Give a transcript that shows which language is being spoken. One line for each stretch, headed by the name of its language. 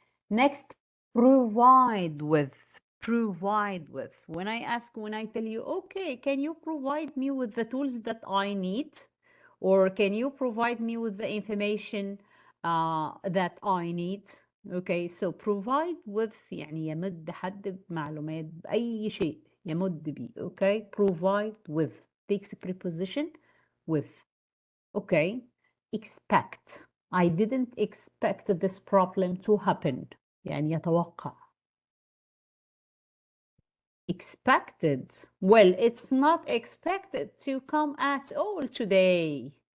English: Next, provide with. Provide with. When I tell you, okay, can you provide me with the tools that I need? Or can you provide me with the information that I need? Okay, so provide with
Arabic: يعني يمد حد بمعلومات بأي شيء يمد بيه.
English: Okay, provide with takes preposition with. Okay, expect. I didn't expect this problem to happen.
Arabic: يعني يتوقع.
English: Expected. Well, it's not expected to come at all today.